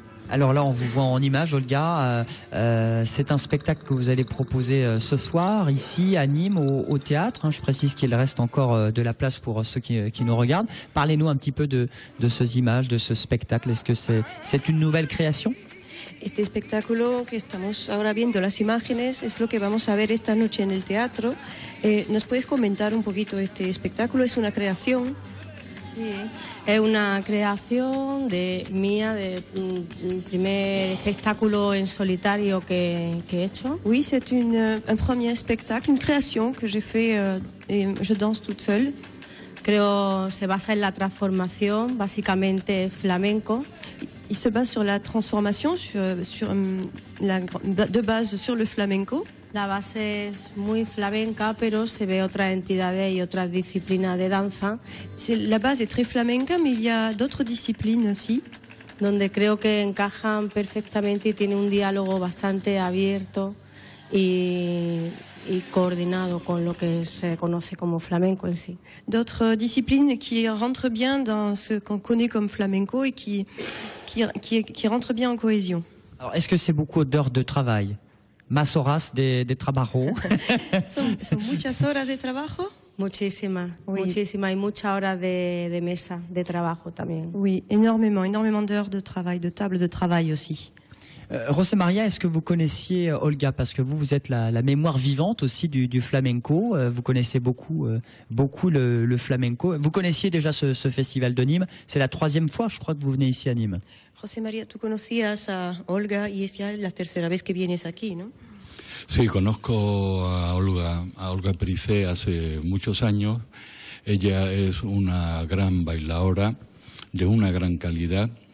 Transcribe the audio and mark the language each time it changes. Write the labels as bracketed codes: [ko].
[fr] Alors là, on vous voit en image, Olga. C'est un spectacle que vous allez proposer ce soir, ici, à Nîmes, au théâtre. Je précise qu'il reste encore de la place pour ceux qui nous regardent. Parlez-nous un petit peu de ces images, de ce spectacle. Est-ce que c'est une nouvelle création? [es] Este espectáculo que estamos ahora viendo las imágenes es lo que vamos a ver esta noche en el teatro. ¿Nos puedes comentar un poquito este espectáculo? ¿Es una creación? Sí, es una creación mía, de un primer espectáculo en solitario que he hecho. [fr] Oui, c'est un premier spectacle, une création que j'ai fait et je danse toute seule. [es] Creo se basa en la transformación, básicamente flamenco. [fr] Il se base sur la transformation, de base sur le flamenco. [es] La base es muy flamenca, pero se ve otras entidades y otras disciplinas de danza. [fr] La base est très flamenca, mais il y a d'autres disciplines aussi. [es] Donde creo que encajan perfectamente y tiene un diálogo bastante abierto y coordinado con lo que se conoce como flamenco en sí. [fr] D'autres disciplines qui rentrent bien dans ce qu'on connaît comme flamenco et qui rentrent bien en cohésion. Alors, est-ce que c'est beaucoup d'heures de travail? [es] Más horas de trabajo. Son muchas horas de trabajo. Muchísimas, [fr] oui. [es] Muchísimas y muchas horas de mesa de trabajo también. [fr] Oui, énormément d'heures de travail, de table de travail aussi. José Maria, est-ce que vous connaissiez Olga? Parce que vous êtes la mémoire vivante aussi du flamenco. Vous connaissez beaucoup le flamenco. Vous connaissiez déjà ce festival de Nîmes. C'est la 3e fois, je crois, que vous venez ici à Nîmes. [es] José María, tú conocías a Olga y es ya la tercera vez que vienes aquí, ¿no? Sí, conozco a Olga Berissette hace muchos años. Ella es una gran bailadora de una gran calidad.